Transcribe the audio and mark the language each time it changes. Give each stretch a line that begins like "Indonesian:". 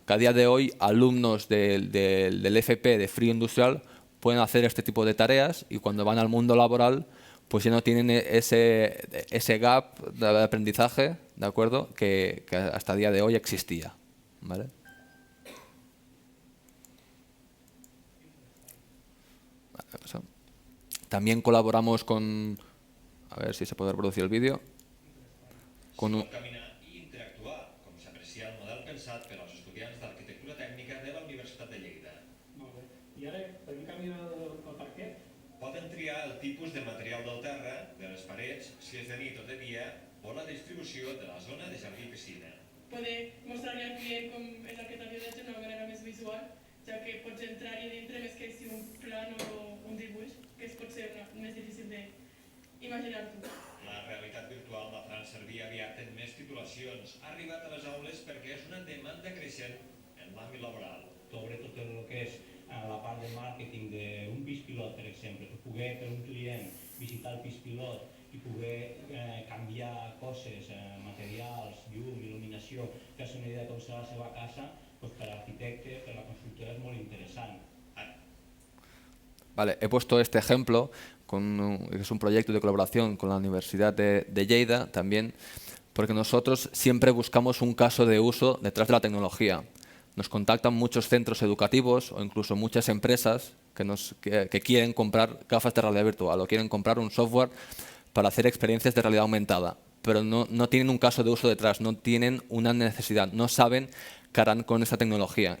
Spanish: Que a día de hoy alumnos del FP de frío industrial pueden hacer este tipo de tareas y cuando van al mundo laboral pues ya no tienen ese gap de aprendizaje, ¿de acuerdo? Que hasta el día de hoy existía, ¿vale? También colaboramos con... A ver si se puede reproducir el vídeo.
Catalan: Con caminar i interactuar, com s'aprecia el model pensat per als estudiants d'arquitectura tècnica de la Universitat de Lleida. Molt bé. I ara podem caminar al parquet? Poden triar el tipus de material del terra, de les parets, si és de nit o de dia, o la distribució de la zona de jardí i piscina. Poder mostrar-li al client com és el que t'havia de d'una manera més visual, ja que pots entrar-hi dintre més que si un plan o un dibuix, que és potser més difícil d'imaginar-t'ho. La realitat virtual la faran servir aviat en més titulacions. Ha arribat a les aules perquè és una demanda creixent en l'àmbit laboral. Sobre tot el que és la part de màrqueting d'un pis pilot, per exemple, que poder per un client visitar el pis pilot i poder canviar coses, materials, llum, il·luminació, fer-se una idea de com serà la seva casa, doncs per l'arquitecte, per la constructora és molt interessant.
Spanish: Vale, he puesto este ejemplo, que es un proyecto de colaboración con la Universidad de Lleida también, porque nosotros siempre buscamos un caso de uso detrás de la tecnología. Nos contactan muchos centros educativos o incluso muchas empresas que quieren comprar gafas de realidad virtual o quieren comprar un software para hacer experiencias de realidad aumentada, pero no tienen un caso de uso detrás, no tienen una necesidad, no saben qué harán con esta tecnología.